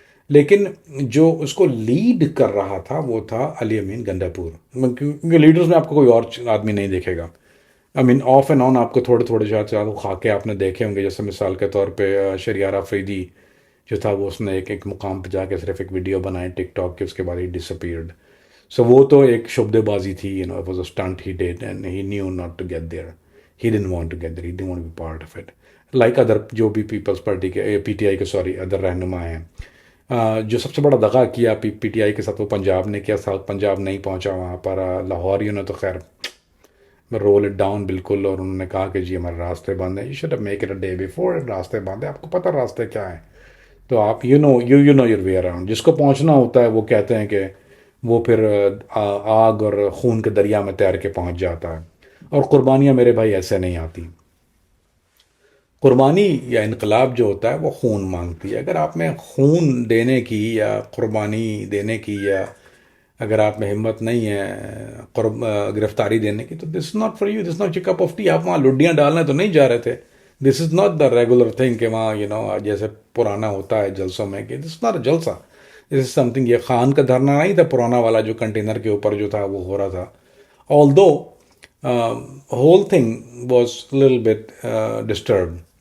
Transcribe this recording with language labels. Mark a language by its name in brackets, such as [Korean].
[Urdu] لیکن جو اس کو لیڈ کر رہا تھا وہ تھا علی امین گنڈا پور, کیونکہ لیڈرز میں آپ کو کوئی اور آدمی نہیں دیکھے گا. [English] off and on [Urdu] آپ کو تھوڑے شاید خاکے آپ نے دیکھے ہوں گے, جیسے مثال کے طور پہ شریار آفریدی جو تھا وہ اس نے ایک مقام پہ جا کے صرف ایک ویڈیو بنائی ٹک ٹاک کی, اس کے بعد ہی [English] Disappeared. [Urdu] سو وہ تو ایک شبدے بازی تھی, [English] it was a stunt he did and he knew not to get there. He didn't want to get there, he didn't want to be part of it. Like other [Urdu] جو بھی پیپلز پارٹی کے P T I کے other رہنما ہیں, جو سب سے بڑا دغا کیا پی ٹی آئی کے ساتھ وہ پنجاب نے کیا, ساؤتھ پنجاب نہیں پہنچا وہاں پر. لاہوریوں نے تو خیر [English] rule it down [Urdu] بالکل, اور انہوں نے کہا کہ جی ہمارے راستے بند ہیں. [English] you should make it a day before, [Urdu] راستے بند ہیں, آپ کو پتہ راستے کیا ہیں, تو آپ [English] You know your way around. [Urdu] جس کو پہنچنا ہوتا ہے وہ کہتے ہیں کہ وہ پھر آگ اور خون کے دریا میں تیر کے پہنچ جاتا ہے. اور قربانیاں میرے بھائی ایسے نہیں آتی. قربانی یا انقلاب جو ہوتا ہے وہ خون مانگتی ہے. اگر آپ میں خون دینے کی یا قربانی دینے کی, یا اگر آپ میں ہمت نہیں ہے گرفتاری دینے کی, تو [English] This not for you, this not cup of tea. [Urdu] آپ وہاں لڈیاں ڈالنے تو نہیں جا رہے تھے. [English] this is not the regular thing [Urdu] کہ وہاں جیسے پرانا ہوتا ہے جلسوں میں, کہ [English] This not a جلسہ, this is something. [Urdu] یہ خان کا دھرنا نہیں تھا پرانا والا جو کنٹینر کے اوپر جو تھا وہ ہو رہا تھا. [English] although whole thing was little bit disturbed.